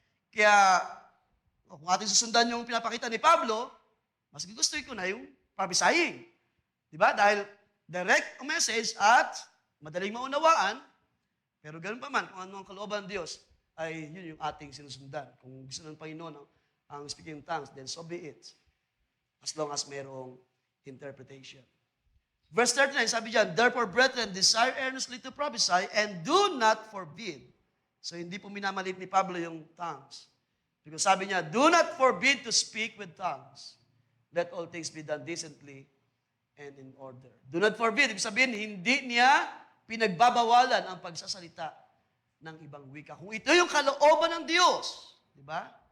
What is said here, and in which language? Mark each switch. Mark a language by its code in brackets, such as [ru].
[tl] Kaya kung ating susundan yung pinapakita ni Pablo, mas gusto ko na yung prophesying. Diba? Dahil direct ang message at madaling maunawaan, pero ganun pa man, kung ano ang kalooban ng Diyos, ay yun yung ating sinusundan. [en] Kung gusto ng Panginoon ang speaking in tongues, then so be it. As long as mayroong interpretation. Verse 39, sabi dyan, therefore, brethren, desire earnestly to prophesy and do not forbid. [tl] So, hindi po minamalit ni Pablo yung tongues. Because sabi niya, do not forbid to speak with tongues. [en] Let all things be done decently and in order. Do not forbid. [tl] Ibig sabihin, hindi niya pinagbabawalan ang pagsasalita ng ibang wika. Kung ito yung kalooban ng Diyos, di ba?